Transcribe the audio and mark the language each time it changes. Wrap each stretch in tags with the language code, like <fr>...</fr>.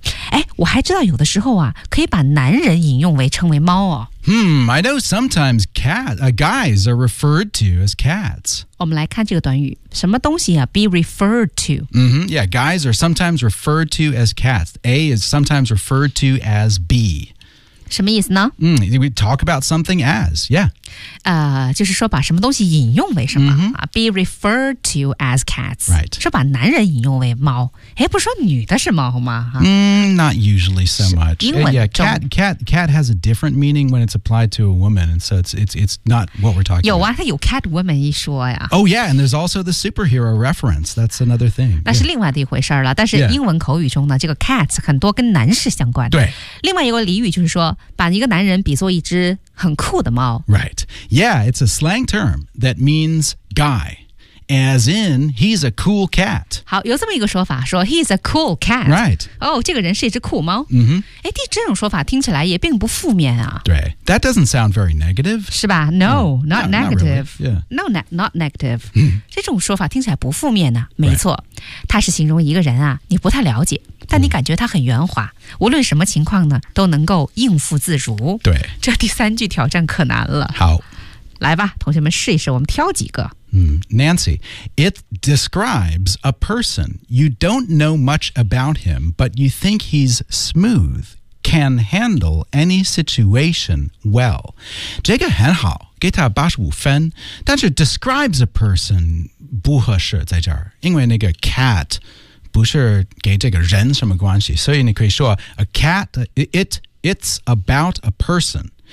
<zh>哎，我还知道有的时候啊，可以把男人引用为称为猫哦。</zh> <en>I know sometimes guys are referred to as cats.</en> <zh>我们来看这个短语，什么东西啊 ？</zh> <en>Be referred to. Mm-hmm. Yeah, guys are sometimes referred to as cats. A is sometimes referred to as B.</en> <zh>什么意思呢？</zh> <en>We talk about something as. Yeah.</en> <zh>就是说把什么东西引用为什么、 mm-hmm.</zh> <en>Be referred to as cats. Right.</en> <zh>说把男人引用为猫。哎，不是说女的是猫吗？</zh> <en>Not usually so much. Yeah, cat has a different meaning when it's applied to a woman, and so it's not what we're talking</en> <zh>有啊，它有 cat woman 一说呀。</zh> <en>Oh yeah, and there's also the superhero reference. That's another thing.</en> <zh>那是另外的一回事了。但是英文口语中呢，这个 cats 很多跟男士相关。对。另外一个俚语就是说，把一个男人比作一只很酷的猫。</zh> <en>Right. Yeah, it's a slang term that means guy. As in, he's a cool cat.</en> <zh>好，有这么一个说法，说</zh> <en>he's a cool cat. Right.</en> <zh>哦，这个人是一只酷猫。 Mm-hmm. 哎，这种说法听起来也并不负面啊。</zh> <en>对， that doesn't sound very negative.</en> <zh>是吧？</zh> <en>No, not negative. Not really. Yeah. No, not negative.</en> <zh>这种说法听起来不负面啊，没错。</zh> <en>Right.</en> <zh>它是形容一个人啊，你不太了解，但你感觉他很圆滑，无论什么情况呢，都能够应付自如。对。这第三句挑战可难了。好。来吧，同学们试一试，我们挑几个。</zh> <en>Nancy, it describes a person. You don't know much about him, but you think he's smooth, can handle any situation well.</en> <zh>这个很好，给他85分，但是 describes a person 不合适在这儿，因为那个 cat 不是给这个人什么关系，所以你可以说</zh> <en>a cat, it's about a person.</en>